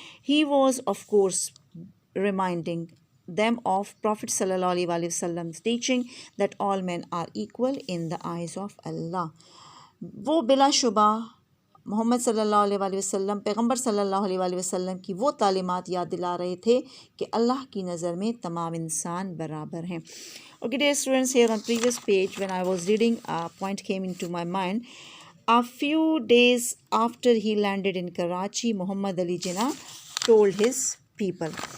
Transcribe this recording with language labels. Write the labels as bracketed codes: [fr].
[en] He was of course reminding them of Prophet صلی اللہ علیہ وآلہ وسلم teaching that all men are equal in the eyes of Allah. [ur] وہ بلا شبہ محمد صلی اللہ علیہ وآلہ وسلم، پیغمبر صلی اللہ علیہ وآلہ وسلم کی وہ تعلیمات یاد دلا رہے تھے کہ اللہ کی نظر میں تمام انسان برابر ہیں. [en] Okay, dear students, here on previous page when I was reading, a point came into my mind. A few days after he landed in Karachi, Muhammad Ali Jinnah told his people.